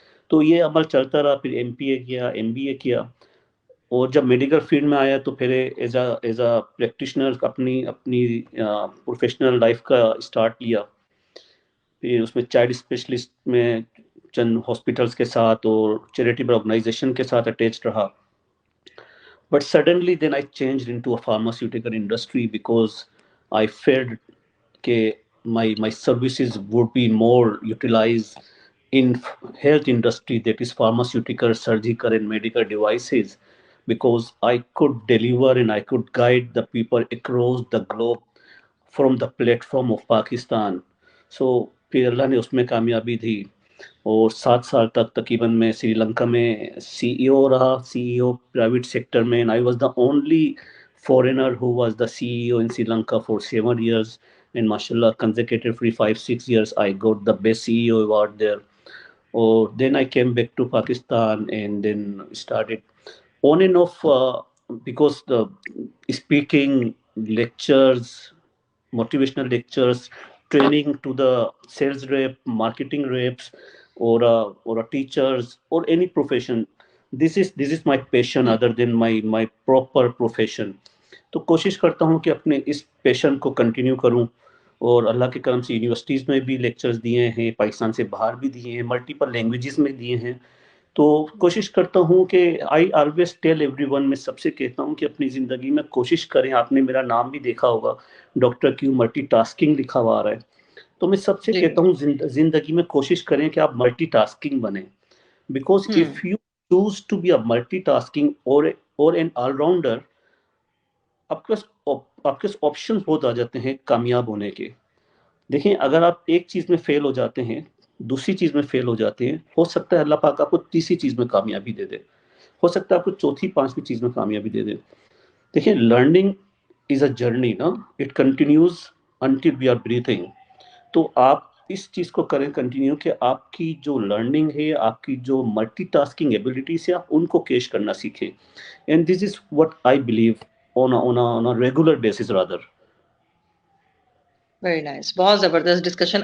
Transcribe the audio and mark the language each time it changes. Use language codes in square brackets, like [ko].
[ur] تو یہ عمل چلتا رہا, پھر ایم پی اے کیا, ایم بی اے کیا, اور جب میڈیکل فیلڈ میں آیا تو پھر [en] as a practitioner [ur] اپنی پروفیشنل لائف کا اسٹارٹ لیا. پھر اس میں چائلڈ اسپیشلسٹ میں چند ہاسپٹلس کے ساتھ اور چیریٹیبل آرگنائزیشن کے ساتھ اٹیچڈ رہا. [en] But suddenly then I changed into a pharmaceutical industry because I felt that my services would be more utilized in health industry, that is pharmaceutical, surgical and medical devices, because I could deliver and I could guide the people across the globe from the platform of Pakistan. [ur] So پھر اللہ نے اس میں کامیابی دی, اور 7 سال تک تقریباً میں سری لنکا میں سی ای او رہا, سی ای او پرائیویٹ سیکٹر میں. [en] I was the only foreigner who was the C E O in Sri Lanka فار 7 years, and mashallah consecutively 5-6 years I got the best CEO award there. Or then I came back to Pakistan and then started on and off, because the speaking lectures, motivational lectures, training to the sales rep, marketing reps, or a teachers, or any profession. This is my passion other than my proper profession. [ur] تو کوشش کرتا ہوں کہ اپنے اس پیشن کو continue کروں, اور اللہ کے کرم سے یونیورسٹیز میں بھی لیکچرز دیے ہیں, پاکستان سے باہر بھی دیے ہیں, ملٹیپل لینگویجز میں دیے ہیں. تو کوشش کرتا ہوں کہ [en] I always tell everyone, [ur] میں سب سے کہتا ہوں کہ اپنی زندگی میں کوشش کریں. آپ نے میرا نام بھی دیکھا ہوگا, ڈاکٹر کیو ملٹی ٹاسکنگ لکھا ہوا آ رہا ہے. تو میں سب سے کہتا ہوں زندگی میں کوشش کریں کہ آپ ملٹی ٹاسکنگ بنیں, [en] because of you choose to be a multitasking اور an all rounder, [ur] آپ کے پاس آپشن بہت آ جاتے ہیں کامیاب ہونے کے. دیکھیں, اگر آپ ایک چیز میں فیل ہو جاتے ہیں, دوسری چیز میں فیل ہو جاتے ہیں, ہو سکتا ہے اللہ پاک آپ کو تیسری چیز میں کامیابی دے دے, ہو سکتا ہے آپ کو چوتھی پانچویں چیز میں کامیابی دے دے. [en] دیکھیں, learning is a journey نا, it continues until we are breathing. [ur] تو آپ اس چیز کو کریں کنٹینیو کہ آپ کی جو لرننگ ہے, آپ کی جو ملٹی ٹاسکنگ ایبلٹیز ہے, آپ ان کو کیش کرنا سیکھیں. [en] And this is what I believe on a regular basis rather. Very nice, [ur] بہت زبردست ڈسکشن.